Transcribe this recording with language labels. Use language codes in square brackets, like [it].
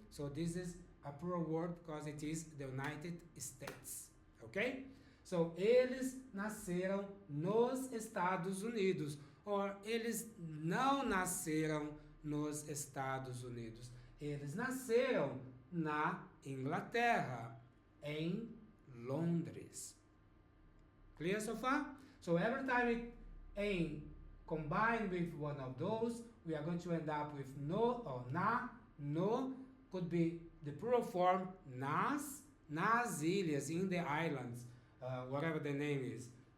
[en] So, this is a plural word because it is the United States, okay? [pt] So, eles nasceram nos Estados Unidos. Or, eles não nasceram nos Estados Unidos. Eles nasceram na Inglaterra, em Londres. [en] Clear so far? So, every time it em combined with one of those, we are going to end up with no or na. No could be the plural form [pt] nas ilhas, [en] in the islands, whatever the name is.